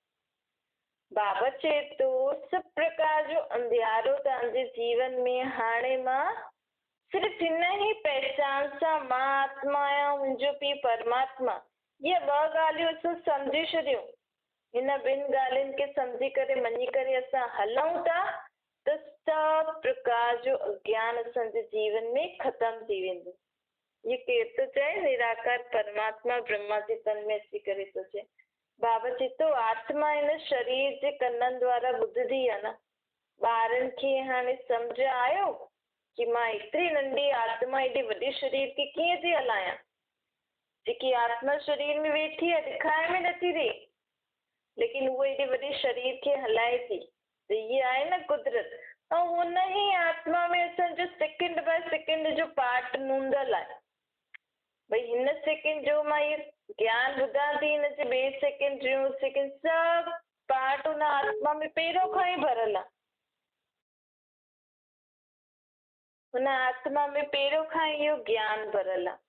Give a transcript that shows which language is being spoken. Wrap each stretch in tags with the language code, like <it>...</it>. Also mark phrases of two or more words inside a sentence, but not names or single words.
<sd>बाबा चए थो, सभु प्रकार जो अंधियारो तव्हांजे जीवन में हाणे मां सिर्फ़ु हिन ई पहचान सां मां आत्मा आहियां, मुंहिंजो पीउ परमात्मा, इहे ॿ ॻाल्हियूं असां सम्झी छॾियूं। हिन ॿिनि ॻाल्हियुनि खे सम्झी करे मञी करे असां हलूं था त सभु प्रकार जो अज्ञान असांजे जीवन में ख़तम थी वेंदो। इहे केरु थो चए? निराकार परमात्मा ब्रह्मा जे तन में अची करे थो चए। बाबा चए थो, आत्मा हिन शरीर जे कननि द्वारा ॿुधंदी आहे न। ॿारनि खे हाणे सम्झ आयो कि मां एतिरी नंढी आत्मा एॾे वॾे शरीर खे कीअं थी हलायां? जेकी आत्मा शरीर में वेठी आहे ॾेखारे में नथी ॾे, लेकिन उहो एॾे वॾे शरीर खे हलाए थी। त इहे आहे न कुदरत। ऐं हुन ई आत्मा में असांजो</sd> <en>second by second</en> <sd>जो पार्ट नूंदल आहे। भई हिन सेकेंड जो मां इहे ज्ञान ॿुधां थी, हिन जे ॿिए सेकेंड जो सेकेंड सभु पार्ट उन हुन आत्मा में पहिरियों खां ई भरियल आहे। हुन आत्मा में पहिरियों खां इहो ज्ञान भरियल आहे।</sd>